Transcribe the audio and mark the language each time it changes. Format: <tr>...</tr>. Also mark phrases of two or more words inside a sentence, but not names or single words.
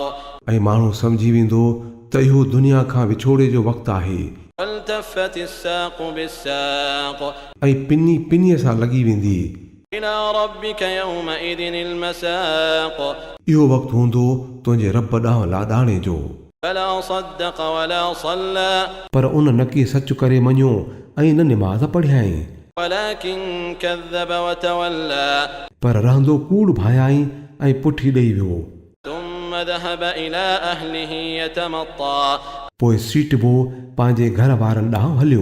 <sd>ऐं माण्हू सम्झी वेंदो त इहो दुनिया खां विछोड़े जो वक़्तु आहे।</sd> <ar>والتفت الساق بالساق,</ar> <sd>ऐं पिनी पिनीअ सां लॻी वेंदी।</sd> <ar>إلى ربك يومئذ المساق,</ar> <sd>इहो वक़्तु हूंदो तुंहिंजे रब ॾांहुं लाॾाणे जो।</sd> <ar>فلا صدق ولا صلى,</ar> <sd>पर उन न के सच करे मञियो ऐं न निमाज़ पढ़ियाई,</sd> <ar>ولكن كذب وتولى,</ar> <sd>पर रहंदो कूड़ भायाई ऐं पुठी ॾेई वियो।</sd> <ar>ثم ذهب إلى أهله يتمطى,</ar> <sd>पोइ सीटबो पंहिंजे घर वारनि ॾांहुं हलियो।</sd>